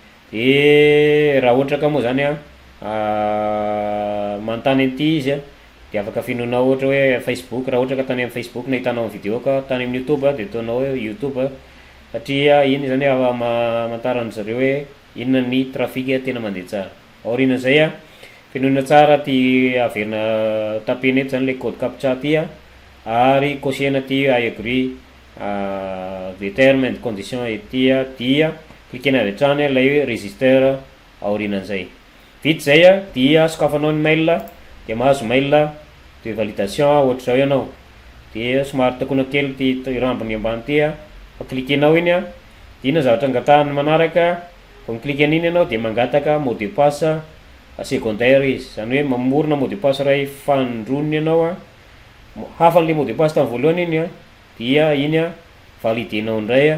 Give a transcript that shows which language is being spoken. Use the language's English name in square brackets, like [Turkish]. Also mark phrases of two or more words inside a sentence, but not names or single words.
[Malagasy] De raha ohatra ka moa zany manontany an'ity izy de afaka fenona ohatra hoe Facebook, raha ohatra ka tany amin'ny Facebook na hitanao amin'ny vidéo ka tany amin'ny YouTube de ataonao hoe YouTube, satria iny zany amantarany zareo hoe inona ny trafic tena mandeha tsara. Aorinan'izay fenona tsara ty averina tapena eto zany le [French] code captcha [Malagasy] ty ary cauchena ty [English] I agree the terme and condition [Malagasy] ety dia cliquena avy hatrany lay register aorinan'izay. Vita zay dia sokafanao ny mail de mahazo [French] mail de validation [Malagasy] ohatr'izao ianao. De somary takona kely ty rambony ambany ty cliquenao iny dina zavatra angatahany manaraka, vao miclique an'iny ianao de mangataka [French] mot de passe secondaire [Malagasy] izy, zany hoe mamorona [French] mot de passe [Malagasy] ray fanondroniny ianao hafa le [French] mot de passe [Malagasy] tamin'ny voalohany iny dia iny validenao indray.